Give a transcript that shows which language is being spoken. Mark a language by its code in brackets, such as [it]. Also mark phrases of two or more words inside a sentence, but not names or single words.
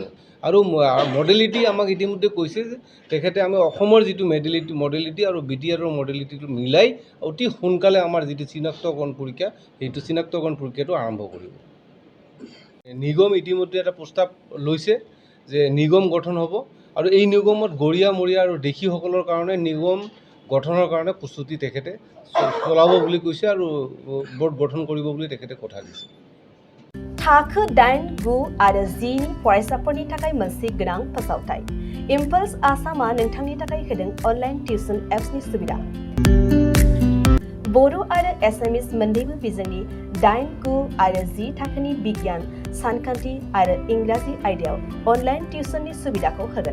[as] আৰু মডেলিটি আমাক ইতিমধ্যে কৈছে যে তেখেতে আমি অসমৰ যিটো মডেলিটি আৰু BTRৰ মডেলিটিটো মিলাই অতি সোনকালে আমাৰ যিটো চিনাক্তকৰণ পৰীক্ষা, সেইটো চিনাক্তকৰণ প্ৰক্ৰিয়াটো আৰম্ভ কৰিব। নিগম ইতিমধ্যে এটা প্ৰস্তাৱ লৈছে যে নিগম গঠন হ'ব, আৰু এই নিগমত গৰীয়ামৰীয়া আৰু দেশীসকলৰ কাৰণে নিগম গঠনৰ কাৰণে প্ৰস্তুতি তেখেতে চলাব বুলি কৈছে আৰু বৰ্ড গঠন কৰিব বুলি তেখেতে কথা দিছে। [brx] थाखो 8, 9 आरो 10 नि फरायसाफोरनि थाखाय मोनसे गोनां फोसावथाय। इम्पल्स आसामआ नोंथांनि थाखाय होदों [en] online tuition [brx] एप्सनि सुबिदा। बर' आरो एसामिस मोन्नैबो बिजोंनि 8, 9 आरो 10 थाखोनि बिगियान, सानखान्थि आरो इंराजि आयदायाव अनलाइन टिउसननि सुबिदाखौ होगोन।